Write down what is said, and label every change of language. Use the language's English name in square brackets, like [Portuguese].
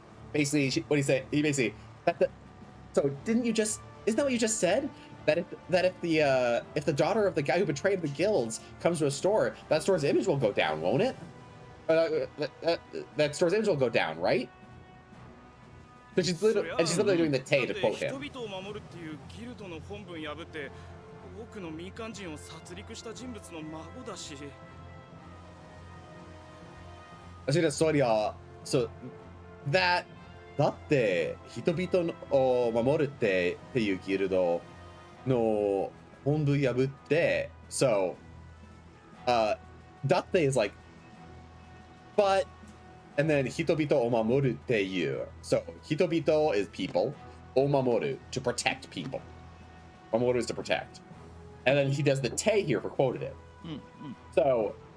[English] Basically, what he said, he basically so isn't that what you just said? That if the daughter of the guy who betrayed the guilds comes to a store, that store's image will go down, won't it? that store's image will go down, right? So she's literally, and she's literally doing the Tay to quote him. [Japanese] 人々を守るっていうギルドの本文破って多くの民間人を殺戮した人物の孫だし。 So that だって人々を守るっていうギルドの本文破って so [English] datte is like but and then [Japanese] 人々を守るっていう [English] so 人々 is people を守る to protect people 守る is to protect and then he does the te here for quotative so